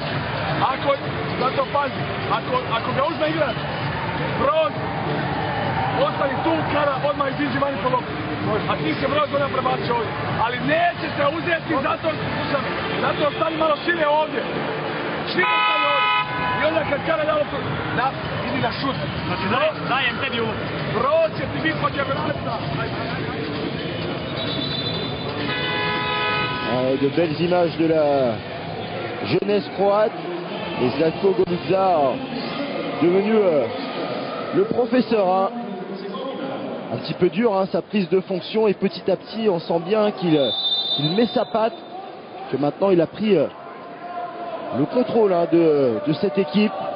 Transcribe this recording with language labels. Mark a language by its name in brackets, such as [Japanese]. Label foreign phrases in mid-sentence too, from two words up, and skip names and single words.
[Croatian] Zato pazi, ako ga uzme igrač, Broz, ostani tu, Kada, odmah iziđi vani po loptu. A ti se Broz ona prebaci ovdje. Ali neće se uzeti zato stani malo šire ovdje. Šire stani ovdje. I onda kad Kada da loptu, idi na šut. Znači dajem tebi ovo. Broz će ti biti po dijagonalista. [French] De belles images de la jeunesse croate et Zlatko Golutza devenu le professeur. Hein. Un petit peu dur sa prise de fonction, et petit à petit on sent bien qu'il met sa patte, que maintenant il a pris le contrôle de cette équipe.